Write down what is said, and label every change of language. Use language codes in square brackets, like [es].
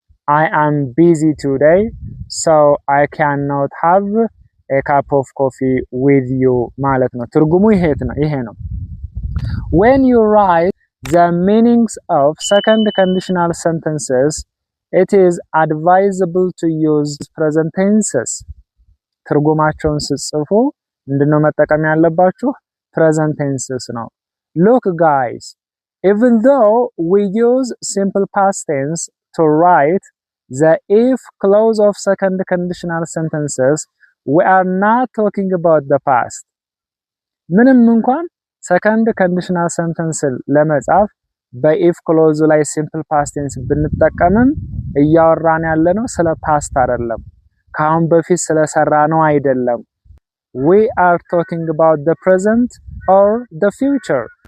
[en] I am busy today, so I cannot have a cup of coffee with you [am] ማለት ነው። ትርጉሙ ይሄ ነው። [en] When you write the meanings of second conditional sentences, it is advisable to use present tenses. [am] ትርጉማቸውን ስትጽፉ ምንድነው መጠቀም ያለባችሁ? [en] present tenses ነው። Look guys, even though we use simple past tense to write the if clause of second conditional sentences, we are not talking about the past. [am] ምንም እንኳን second conditional sentence ለመጻፍ በኢፍ ክሎዙ ላይ simple past tense ብንጠቀምም እያወራን ያለነው ስለ past አይደለም። ካሁን በፊት ስለሰራ ነው አይደለም። [en] We are talking about the present or the future.